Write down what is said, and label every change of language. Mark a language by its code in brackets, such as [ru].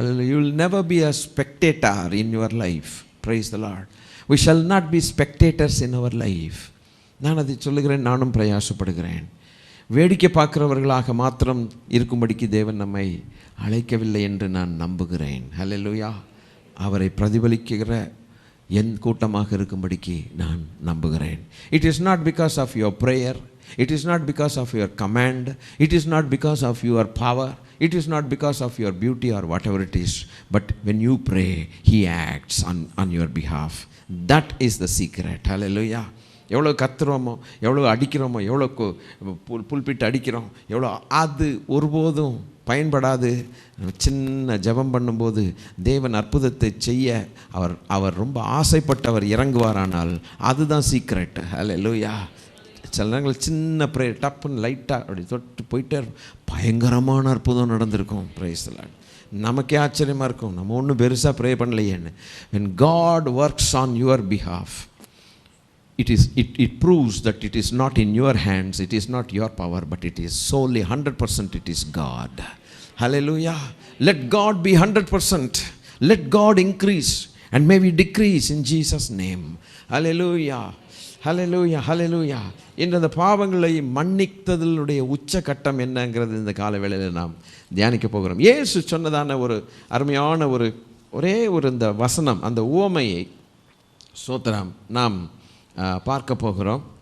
[en] You will never be a spectator in your life. Praise the Lord. We shall not be spectators in our life. [ta] நான் அதை சொல்லுகிறேன், நானும் பிரயாசப்படுகிறேன். வேடிக்கை பார்க்கிறவர்களாக மாத்திரம் இருக்கும்படிக்கு தேவன் நம்மை அழைக்கவில்லை என்று நான் நம்புகிறேன். ஹல்லேலூயா. அவரை பிரதிபலிக்கிற என் கூட்டமாக இருக்கும்படிக்கு நான் நம்புகிறேன். [en] It is not because of your prayer, it is not because of your command, it is not because of your power, it is not because of your beauty or whatever it is, but when you pray, he acts on your behalf. That is the secret. Hallelujah. [ta] எவ்வளோ கத்துறோமோ, எவ்வளோ அடிக்கிறோமோ, எவ்வளோ புல்பிட்டு அடிக்கிறோம், எவ்வளோ, அது ஒருபோதும் பயன்படாது. சின்ன ஜெபம் பண்ணும்போது தேவன் அற்புதத்தை செய்ய அவர் ரொம்ப ஆசைப்பட்டவர் இறங்குவாரானால் அதுதான் சீக்ரெட். ஹல்லேலூயா. சில நேரங்கள் சின்ன ப்ரேயர் டப்புன்னு லைட்டாக அப்படி தொட்டு போயிட்டே பயங்கரமான அற்புதம் நடந்திருக்கும். [en] Praise the Lord. [ta] நமக்கே ஆச்சரியமாக இருக்கும், நம்ம ஒன்றும் பெருசாக pray பண்ணலையேன்னு. [en] when God works on your behalf, it proves that it is not in your hands, it is not your power, but it is solely 100% it is God. Hallelujah. Let God be 100%. Let God increase and may we decrease in Jesus name. Hallelujah. Hallelujah. Hallelujah. [ta] இந்த பாவங்களை மன்னித்ததனுடைய உச்சகட்டம் என்னங்கிறது இந்த காலவேளையில் நாம் தியானிக்க போகிறோம். இயேசு சொன்னதான ஒரு அருமையான ஒரே இந்த வசனம், அந்த உவமையை ஸ்தோத்திரம் நாம் பார்க்க போகிறோம்.